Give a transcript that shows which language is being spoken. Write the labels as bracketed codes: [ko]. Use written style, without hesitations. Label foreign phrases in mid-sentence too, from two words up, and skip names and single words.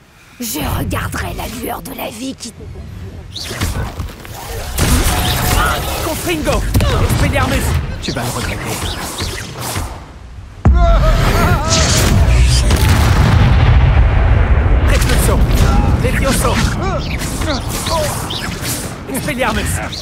[fr] Je regarderai la lueur de la vie qui... Confringo! Expelliarmus! Tu vas le regretter. Repulso! Levioso! Expelliarmus!